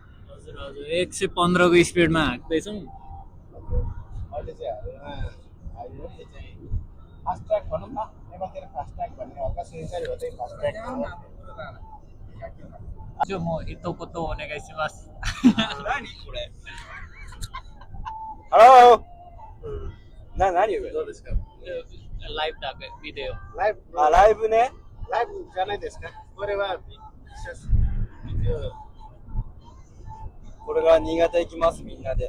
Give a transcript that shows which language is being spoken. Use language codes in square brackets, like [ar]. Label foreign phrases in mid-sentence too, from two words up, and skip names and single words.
[ne] हजुर 115 को स्पिडमा हाँक्दैछौँ। अहिले चाहिँ हाइवे हो, यो चाहिँ [en] fast track [ne] भनौँ न, नेपालतिर [en] fast track [ne] भन्ने हल्का सुनिसक्यो हो, त्यही [en] fast track [ne] हो। म हितोपत्तो होने गाइसिमास। [ja] Halo. Naniよ。どうですか？ライブだけビデオ。ライブね。ライブじゃないですか？これはビデオ。これから新潟行きます、みんなで。